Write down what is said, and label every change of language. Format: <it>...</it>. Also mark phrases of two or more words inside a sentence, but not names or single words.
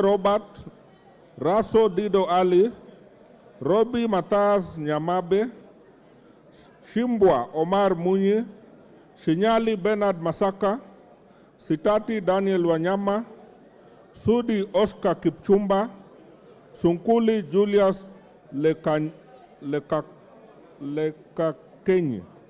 <en>Robert, Raso Dido Ali, Robbie Mataz Nyamabe, Shimbwa Omar Munyi, Shinyali Bernard Masaka, Sitati Daniel Wanyama, Sudi Oscar Kipchumba, Sunkuli Julius Lekakenyi.</en>